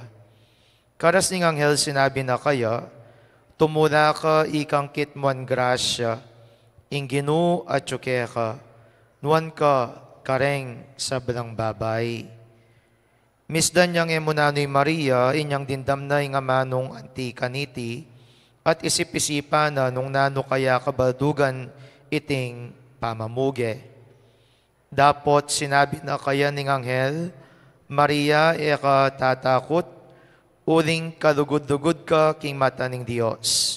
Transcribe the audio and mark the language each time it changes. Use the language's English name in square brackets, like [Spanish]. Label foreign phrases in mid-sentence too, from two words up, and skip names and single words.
[Pampanga] Karas ning Anghel sinabi na kaya, tumula ka ikang kitmuan grasya, ing Ginoo at ka, nuan ka kareng sa belang babay. Misdan niyang emunano'y Maria, inyang dindamnay nga manong anti-kaniti, at isip-isipan na nung nano kaya kabaldugan iting pamamuge. Dapot sinabi na kaya ning Anghel, Maria, eka tatakot, uling kalugod-lugod ka king mata ning Dios.